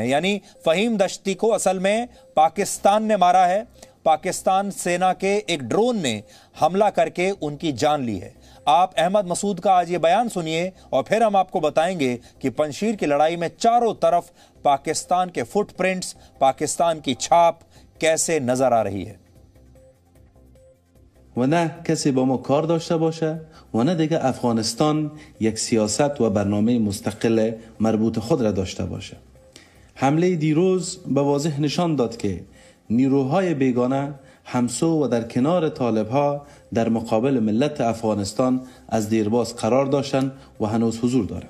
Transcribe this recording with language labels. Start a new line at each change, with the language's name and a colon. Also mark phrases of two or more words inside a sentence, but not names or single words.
Hindi: यानी फ़हीम दश्ती को असल में पाकिस्तान ने मारा है, पाकिस्तान सेना के एक ड्रोन ने हमला करके उनकी जान ली है। आप अहमद मसूद का आज ये बयान सुनिए और फिर हम आपको बताएंगे कि पंजशीर की लड़ाई में चारों तरफ पाकिस्तान के फुटप्रिंट्स, पाकिस्तान की छाप कैसे नजर आ रही है।
Persian: و نه کسی با ما کار داشته باشه و نه دیگه افغانستان یک سیاست و برنامه مستقل مربوط خود را داشته باشه. حمله دیروز به واضح نشان داد که نیروهای بیگانه همسو و در کنار طالبها در مقابل ملت افغانستان از دیرباز قرار داشتن و هنوز حضور دارند.